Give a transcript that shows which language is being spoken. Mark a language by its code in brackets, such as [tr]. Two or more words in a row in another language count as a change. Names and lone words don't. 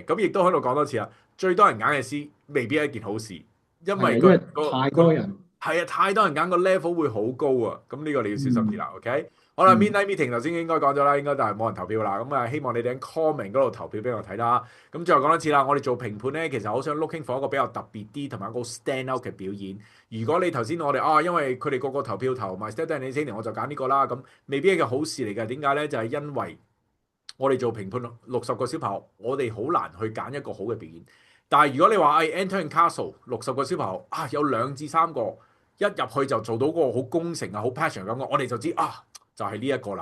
[yue] 咁亦都喺度講多次啦，最多人揀嘅詩未必係一件好事，因為太多人係啊，太多人揀個 level 會好高啊。咁呢個你要小心啲啦，OK。好啦 ，Midnight Meeting 頭先應該講咗啦，應該就係冇人投票啦。咁啊，希望你哋喺 comment 嗰度投票俾我睇啦。咁最後講多次啦，我哋做評判咧，其實好想 [en] looking for [yue] 一個比較特別啲同埋一個 [en] stand out [yue] 嘅表演。如果你頭先我哋因為佢哋個個投票投 My Stepdad is an Alien，我就揀呢個啦。咁未必係一個好事嚟嘅。點解咧？就係因為我哋做評判60個小朋友，我哋好難去揀一個好嘅表演。但係如果你話 Entering Castle 60 個小朋友有2至3個一入去就做到嗰個好功成好 passion 嘅感覺，我哋就知就係呢一個